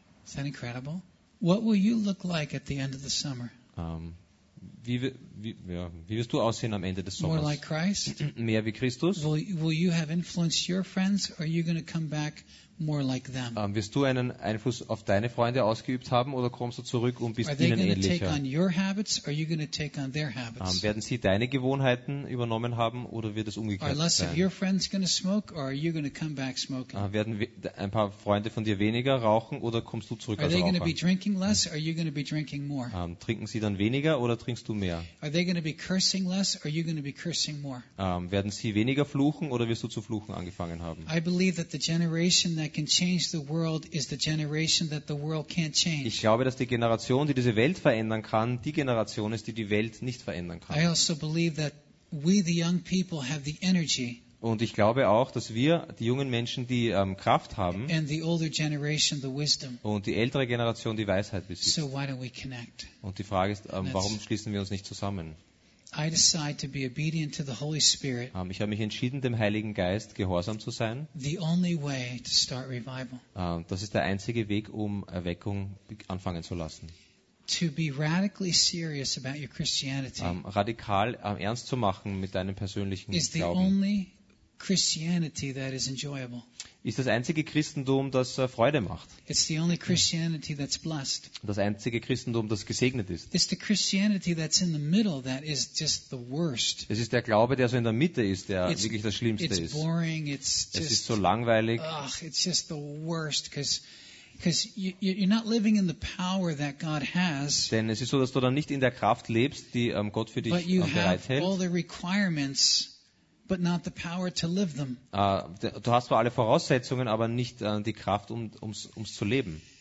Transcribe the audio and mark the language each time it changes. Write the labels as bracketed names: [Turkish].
[English] Is that incredible? What will you look like at the end of the summer? [German] Wie wirst du aussehen am Ende des Sommers? [English] More like Christ? [German] Mehr wie Christus? [English] Will you have influenced your friends, or are you going to come back more like them? [German] Wirst du einen Einfluss auf deine Freunde ausgeübt haben oder kommst du zurück und bist ihnen ähnlicher? [English] Are they going to take on your habits, or are you going to take on their habits? [German] Werden sie deine Gewohnheiten übernommen haben oder wird es umgekehrt sein? [English] Are less of your friends going to smoke, or are you going to come back smoking? [German] Werden ein paar Freunde von dir weniger rauchen oder kommst du zurück als Raucher? [English] Are they going to be drinking less, or are you going to be drinking more? [German] Trinken sie dann weniger oder trinkst du mehr? [English] Are they going to be cursing less, or are you going to be cursing more? [German] Werden sie weniger fluchen oder wirst du zu fluchen angefangen haben? [English] I believe that the generation that can change the world is the generation that the world can't change. [German] Ich glaube, dass die Generation, die diese Welt verändern kann, die Generation ist, die Welt nicht verändern kann. [English] I also believe that we, the young people, have the energy. [German] Und ich glaube auch, dass wir, die jungen Menschen, die Kraft haben, [English] and the older generation, the wisdom. [German] Und die ältere Generation, die Weisheit besitzt. [English] So why don't we connect? [German] Und die Frage ist, warum schließen wir uns nicht zusammen? [English] I decide to be obedient to the Holy Spirit. [German] Ich habe mich entschieden, dem Heiligen Geist gehorsam zu sein. [English] The only way to start revival. [German] Das ist der einzige Weg, um Erweckung anfangen zu lassen. [English] To be radically serious about your Christianity. [German] Radikal ernst zu machen mit deinem persönlichen [English] is [German] Glauben. [English] Is the only Christianity that is enjoyable. [German] Ist das einzige Christentum, das Freude macht. [English] It's the only Christianity that's blessed. [German] Das einzige Christentum, das gesegnet ist. [English] It's the Christianity that's in the middle that is just the worst. [German] Es ist der Glaube, der so in der Mitte ist, der wirklich das Schlimmste ist. [English] It's boring. It's [German] es ist so langweilig. [English] Ach, it's just the worst, because you're not living in the power that God has. [German] Denn es ist so, dass du dann nicht in der Kraft lebst, die Gott für dich bereithält. [English] But you have all the requirements. But not the power to live them. [German] Du hast zwar alle Voraussetzungen, aber nicht die Kraft, um's zu leben.